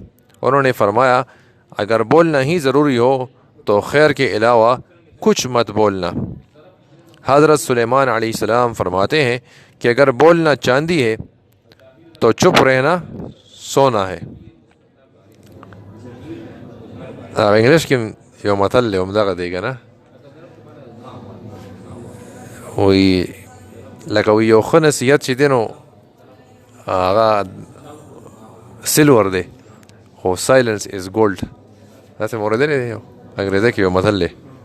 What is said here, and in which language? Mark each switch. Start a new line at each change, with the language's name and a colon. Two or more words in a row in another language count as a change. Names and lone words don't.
Urdu: انہوں نے فرمایا، اگر بولنا ہی ضروری ہو تو خیر کے علاوہ کچھ مت بولنا۔ حضرت سلیمان علیہ السلام فرماتے ہیں کہ اگر بولنا چاندی ہے تو چپ رہنا سونا ہے۔
Pashto: انگلش کی یو متل له همدغه دی که نه، وی لکه وی یو ښه نصیحت چې دی نو هغه سلور دی، خو
English: silence is gold.
Pashto: داسې مې اورېدلی دی، انګریزي کې یو متل دی.